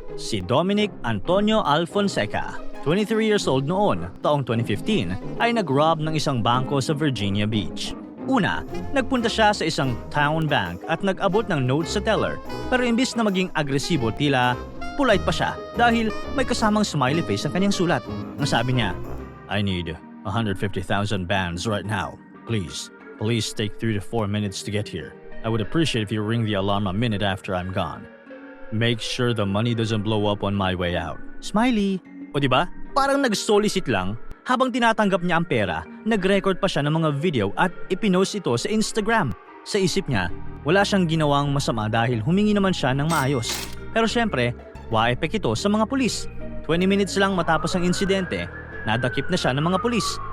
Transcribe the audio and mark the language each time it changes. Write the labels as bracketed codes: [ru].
[tl] Si Dominic Antonio Alfonseca, 23 years old noon, taong 2015, ay nag-rob ng isang bangko sa Virginia Beach. Una, nagpunta siya sa isang town bank at nag-abot ng note sa teller, pero imbis na maging agresibo, tila polite pa siya dahil may kasamang smiley face ang kanyang sulat. Ang sabi niya, [en] "I need 150,000 bands right now. Please take 3 to 4 minutes to get here. I would appreciate if you ring the alarm a minute after I'm gone. Make sure the money doesn't blow up on my way out." [tl] Smiley. O diba? Parang nag-solicit lang. Habang tinatanggap niya ang pera, nag-record pa siya ng mga video at ipinost ito sa Instagram. Sa isip niya, wala siyang ginawang masama dahil humingi naman siya ng maayos. Pero syempre, wa-epek ito sa mga pulis. 20 minutes lang matapos ang insidente, nadakip na siya ng mga pulis.